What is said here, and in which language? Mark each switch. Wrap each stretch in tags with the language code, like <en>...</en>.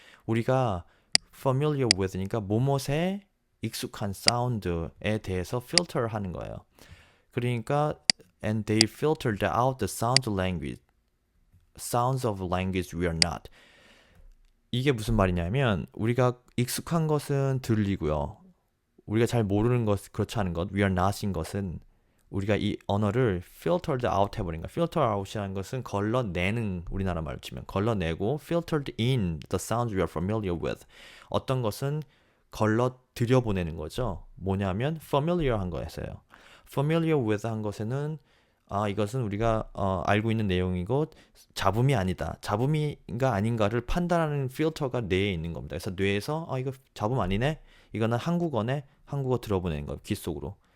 <ko>우리가</ko> <en>familiar with</en> <ko>니까 뭐뭇에 익숙한 사운드에 대해서 필터를 하는 거예요.</ko> <en>그러니까 and they filtered out the sounds of language we are not.</en> <ko>이게 무슨 말이냐면 우리가 익숙한 것은 들리고요. 우리가 잘 모르는 것, 그렇지 않은 것,</ko> <en>we are not</en> <ko>인 것은 우리가 이 언어를 filtered out 해버린 거야.</ko> <en>filter out</en> <ko>이라는 것은 걸러내는, 우리나라 말로 치면 걸러내고</ko> <en>filtered in the sounds we are familiar with.</en> <ko>어떤 것은 걸러 들여보내는 거죠. 뭐냐면 familiar한 거였어요. familiar with 한 것에는 이것은 우리가 알고 있는 내용이고 잡음이 아니다. 잡음인가 아닌가를 판단하는 필터가 뇌에 있는 겁니다. 그래서 뇌에서 이거 잡음 아니네? 이거는 한국어네? 한국어 들어보내는 거예요. 귀 속으로.</ko>